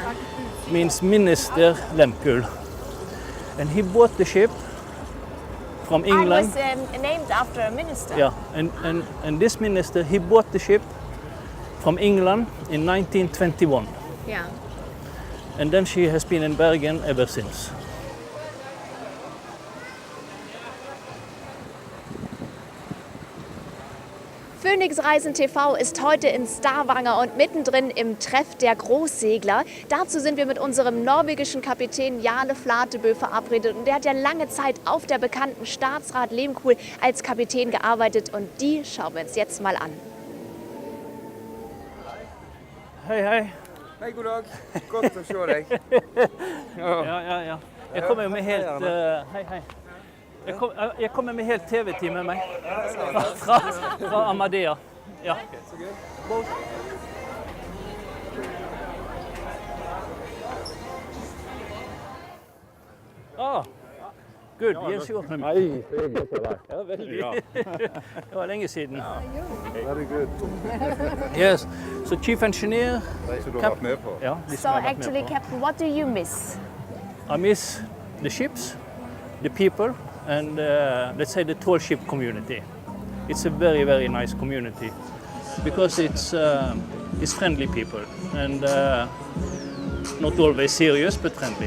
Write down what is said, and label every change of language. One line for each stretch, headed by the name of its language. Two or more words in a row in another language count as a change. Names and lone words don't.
English: means Minister Lehmkuhl. And he bought the ship from England. I was named after a minister. Yeah, and this minister, he bought the ship from England in 1921. Yeah. And then she has been in Bergen ever since.
German: Phoenix Reisen TV ist heute in Stavanger und mittendrin im Treff der Großsegler. Dazu sind wir mit unserem norwegischen Kapitän Jarle Lehmkuhl verabredet. Und der hat ja lange Zeit auf der bekannten Staatsrat Lehmkuhl als Kapitän gearbeitet. Und die schauen wir uns jetzt mal an.
Norwegian: Hei, hei. Hei, god dag. Godt å se deg. Ja. Jeg kommer jo med helt... hei, hei. Jeg kommer med helt TV-team med meg. Fra Amadea. Ja.
English: Good, yes, you.
Norwegian: Hei, hyggelig å se deg. Ja, veldig. Det var lenge siden.
English: Very good. Yes, so chief engineer.
Norwegian: Så du har vært med på? Ja,
English: So actually, Captain, what do you miss? I miss the ships, the people, and let's say the tall ship community. It's a very, very nice community because it's friendly people and not always serious, but friendly.